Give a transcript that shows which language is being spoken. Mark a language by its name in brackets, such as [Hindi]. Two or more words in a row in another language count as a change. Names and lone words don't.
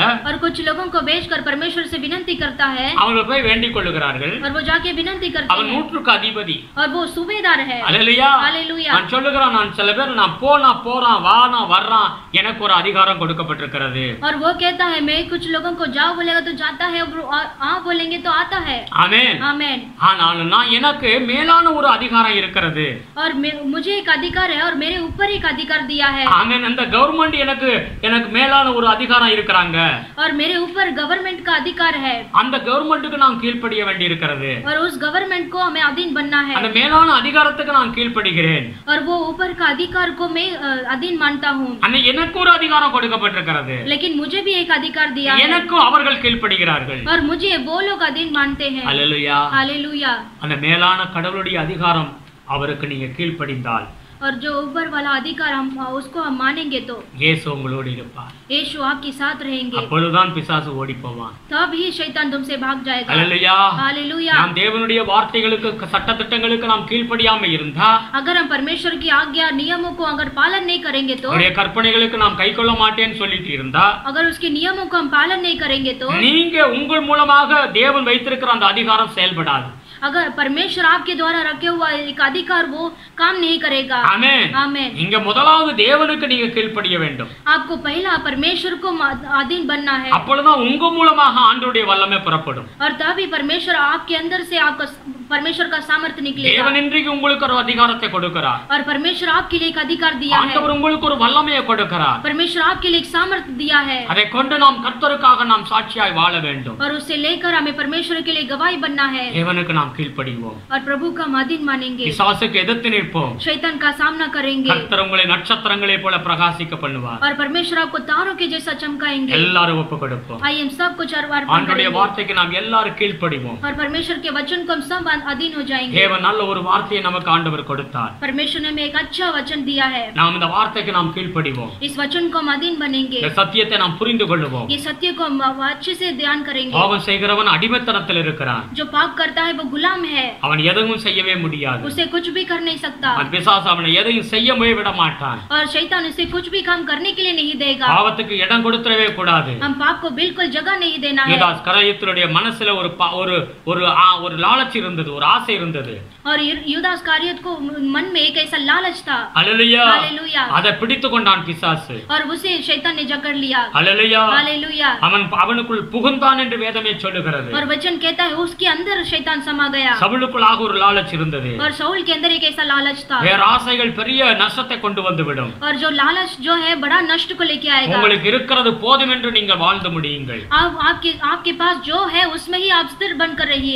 [Hindi] और कुछ लोगों को भेजकर परमेश्वर से विनती करता है। [Tamil] அவங்க போய் வேண்டிக் கொள்ளுகிறார்கள்। [Hindi] और वो जाके विनती करते [Tamil] அவன் [Hindi] हैं। [Tamil] நூற்றுக்கு அதிபதி। [Hindi] और वो सूबेदार है। [Tamil] அல்லேலூயா। [Hindi] हालेलुया। [Tamil] நான் சொல்லுகிறேன், நான் சில பேர் நான் போறான் வானா வர்றான், எனக்கு ஒரு அதிகாரம் கொடுக்கப்பட்டிருக்கிறது। [Hindi] और वो कहता है मैं कुछ लोगों को जाओ बोलेगा तो जाता है, बोलेंगे तो आता है। [Tamil] ஆமென்। [Hindi] आमेन। [Tamil] ஆனால் நான் எனக்கு மேலான ஒரு அதிகாரம் இருக்கிறது। [Hindi] और मुझे एक अधिकार है और मेरे ऊपर एक अधिकार दिया है। [Tamil] ஆமென்। அந்த கவர்மெண்ட் எனக்கு மேலான ஒரு அதிகாரம் இருக்கிறாங்க। [Hindi] और मेरे ऊपर गवर्नमेंट का अधिकार है। [Tamil] அந்த கவர்மெண்ட்டுக்கு நான் கீழ்ப்படிய வேண்டி இருக்கிறது। [Hindi] और उस गवर्नमेंट को हमें अधीन बनना है। [Tamil] அந்த மேலான அதிகாரத்துக்கு நான் கீழ்ப்படிகிறேன்। [Hindi] और वो ऊपर का अधिकार को मैं अधीन मानता हूँ। [Tamil] அந்த எனக்கு ஒரு அதிகாரம் கொடுக்கப்பட்டிருக்கிறது। [Hindi] लेकिन मुझे भी एक अधिकार दिया है। [Tamil] எனக்கும் அவர்கள் கீழ்ப்படிகிறார்கள்। [Hindi] और मुझे वो लोग अधीन मानते हैं। [Tamil] அல்லேலூயா। [Hindi] हालेलुया। [Tamil] அந்த மேலான கடவுளுடைய அதிகாரம் அவருக்கு நீங்க கீழ்ப்படிந்தால் [Hindi] और जो ऊपर वाला अधिकार उसको हम मानेंगे तो [Tamil] இயேசு உங்களோடு இருப்பார்। [Hindi] यीशु आपके साथ रहेंगे। [Tamil] அப்பொழுதுதான் பிசாசு ஓடி போவான்। [Hindi] तब ही शैतान तुमसे भाग जाएगा। [Tamil] அல்லேலூயா। [Hindi] हालेलुया। [Tamil] நாம் தேவனுடைய வார்த்தைகளுக்கு சட்டதிட்டங்களுக்கு நாம் கீழ்ப்படியாம இருந்தா, [Hindi] अगर हम परमेश्वर की आज्ञा नियमों को अगर पालन नहीं करेंगे तो, [Tamil] அவருடைய கற்பனைகளுக்கு நாம் கைக்கொள்ள மாட்டேன்னு சொல்லிட்டு இருந்தா, [Hindi] अगर उसके नियमों को हम पालन नहीं करेंगे तो [Tamil] நீங்க உங்கள் மூலமாக தேவன் வைத்திருக்கிற அந்த அதிகாரம் செயல்படாது। [Hindi] अगर परमेश्वर आपके द्वारा रखे हुआ एक अधिकार वो काम नहीं करेगा। [Tamil] ஆமென்। [Hindi] आमेन। [Tamil] இங்க முதலாவது தேவனுக்கு நீங்க கீழ்ப்படிய வேண்டும்। [Hindi] आपको पहला परमेश्वर को अधीन बनना है। [Tamil] அப்பொழுதுதான் உங்க மூலமாக ஆண்டவருடைய வல்லமை புறப்படும்। [Hindi] और तभी परमेश्वर आपके अंदर से आपका परमेश्वर का सामर्थ्य निकलेगा। [Tamil] தேவன் இன்றைக்கு உங்களுக்கு ஒரு அதிகாரத்தை கொடுக்கிறார்। [Hindi] और परमेश्वर आपके लिए एक अधिकार दिया है। [Tamil] ஆண்டவர் உங்களுக்கு ஒரு வல்லமையை கொடுக்கிறார்। [Hindi] परमेश्वर आपके लिए एक सामर्थ्य दिया है। [Tamil] அதை கொண்டு நாம் கர்த்தருக்காக நாம் சாட்சியாய் வாழ வேண்டும்। [Hindi] और उससे लेकर हमें परमेश्वर के लिए गवाही बनना है। [Tamil] தேவனுக்கு நாம் கீழ்ப்படிவோம்। [Hindi] और प्रभु का हम अधीन मानेंगे। [Tamil] பிசாசுக்கு எதிர்த்து நிற்போம்। [Hindi] शैतान का सामना करेंगे। [Tamil] கர்த்தர் உங்களை நட்சத்திரங்களை போல பிரகாசிக்க பண்ணுவார்। [Hindi] और परमेश्वर आपको तारों के जैसा चमकाएंगे। [Tamil] எல்லாரும் ஒப்பு கொடுப்போம்। [Hindi] आइए हम सब कुछ अर्पण [Tamil] ஆண்டவருடைய [Hindi] करेंगे। [Tamil] வார்த்தைக்கு நாம் எல்லாரும் கீழ்ப்படிவோம்। [Hindi] और परमेश्वर के वचन को हम सब अधीन हो जाएंगे। [Tamil] தேவன் நல்ல ஒரு வார்த்தையை நமக்கு ஆண்டவர் கொடுத்தார்। [Hindi] परमेश्वर ने हमें एक अच्छा वचन दिया है। [Tamil] நாம் இந்த வார்த்தைக்கு நாம் கீழ்ப்படிவோம்। [Hindi] इस वचन को हम अधीन बनेंगे। [Tamil] இந்த சத்தியத்தை நாம் புரிந்து கொள்வோம்। [Hindi] ये सत्य को हम अच्छे से ध्यान करेंगे। [Tamil] பாவம் செய்கிறவன் அடிமைத்தனத்தில் இருக்கிறான்। [Hindi] जो पाप करता है वो गुलाम है। [Tamil] அவன் எதையும் செய்யவே முடியாது। [Hindi] उसे कुछ भी कर नहीं सकता। [Tamil] அவன் பிசாசு அவனை எதையும் செய்யவே விட மாட்டான்। [Hindi] और शैतान उसे कुछ भी काम करने के लिए नहीं देगा। [Tamil] பாவத்துக்கு இடம் கொடுத்துடவே கூடாது। [Hindi] हम पाप को बिल्कुल जगह नहीं देना है। [Tamil] யூதாஸ் கரையத்தினுடைய மனசுல ஒரு லாலச்சி இருந்தது। இருந்தது, ஒரு ஆசை இருந்தது. [Hindi] और यूदा इस्करियोत को मन में एक ऐसा लालच था। [Tamil] அல்லேலூயா. [Hindi] हालेलुया। [Tamil] அதை பிடித்து கொண்டான் பிசாசு. [Hindi] और उसे शैतान ने जकड़ लिया। [Tamil] அல்லேலூயா. [Hindi] हालेलुया। [Tamil] அவனுக்குள் புகுந்தான் என்று வேதமே சொல்லுகிறது. [Hindi] और वचन कहता है उसके अंदर शैतान समा गया। [Tamil] சவுலுக்குள்ளாக ஒரு லாலச் இருந்தது. [Hindi] और शाऊल के अंदर एक ऐसा लालच था। [Tamil] வேற ஆசைகள் பெரிய நஷ்டத்தை கொண்டு வந்து விடும். [Hindi] और जो लालच जो है बड़ा नष्ट को लेके आएगा। [Tamil] உங்களுக்கு இருக்கிறது போதும் என்று நீங்கள் வாழ்ந்து முடியுங்கள். [Hindi] आपके पास जो है उसमें ही आप स्थिर बनकर रहिए।